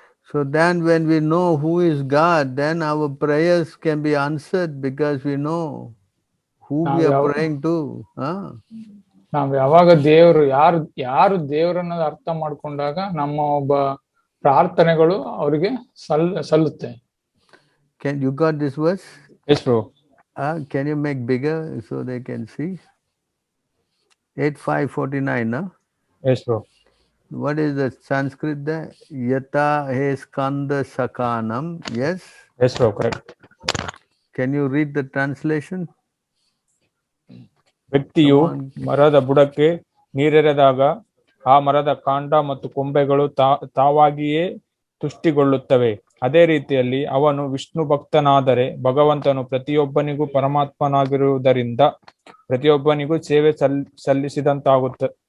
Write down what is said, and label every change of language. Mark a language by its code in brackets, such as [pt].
[en] So then when we know who is God, then our prayers can be answered because we know who we are praying to. [kn] ನಾವು ಯಾವಾಗ ದೇವರು ಯಾರು ದೇವರನ್ನ ಅರ್ಥ ಮಾಡ್ಕೊಂಡಾಗ ನಮ್ಮ ಒಬ್ಬ ಪ್ರಾರ್ಥನೆಗಳು ಅವರಿಗೆ ಸಲ್ಲುತ್ತೆ. [en] Can you got this verse? Yes, bro. Can you make bigger so they can see? 8:5:49, no? Yes, bro. What is the Sanskrit there? [sa] Yata he skanda sakanam. [en] Yes? Yes, bro, correct. Can you read the translation? [kn] ವ್ಯಕ್ತಿಯು ಮರದ ಬುಡಕ್ಕೆ ನೀರೆರೆದಾಗ ಆ ಮರದ ಕಾಂಡ ಮತ್ತು ಕೊಂಬೆಗಳು ತಾವಾಗಿಯೇ ತುಷ್ಟಿಗೊಳ್ಳುತ್ತವೆ. ಅದೇ ರೀತಿಯಲ್ಲಿ ಅವನು ವಿಷ್ಣು ಭಕ್ತನಾದರೆ ಭಗವಂತನು ಪ್ರತಿಯೊಬ್ಬನಿಗೂ ಪರಮಾತ್ಮನಾಗಿರುವುದರಿಂದ ಪ್ರತಿಯೊಬ್ಬನಿಗೂ ಸೇವೆ ಸಲ್ಲಿಸಿದಂತಾಗುವುದು.